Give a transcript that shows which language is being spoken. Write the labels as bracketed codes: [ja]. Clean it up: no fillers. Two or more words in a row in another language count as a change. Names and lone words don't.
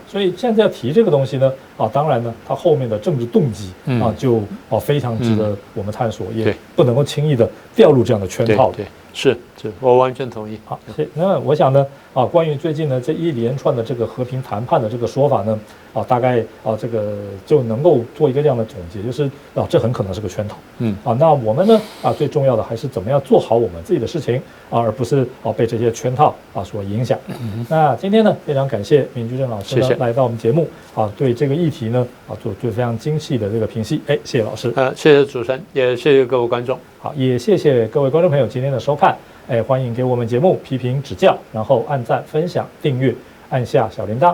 [zh] 所以現在要提這個東西呢當然呢，它後面的政治動機就非常值得我們探索，也不能夠輕易的掉入這樣的圈套。對，是，我完全同意。好，那我想呢關於最近呢這一連串的這個和平談判的這個說法呢大概這個就能夠做一個這樣的總結，就是這很可能是個圈套。那我們呢最重要的還是怎麼樣做好我們自己的事情而不是被這些圈套所影響。那今天呢非常感謝閔居正老師呢來到我們節目對這個議題呢做非常精細的這個評析。謝謝老師。謝謝主持人，也謝謝各位觀眾。好，也謝謝各位觀眾朋友今天的收看。歡迎給我們節目批評指教，然後按讚、分享、訂閱，按下小鈴鐺。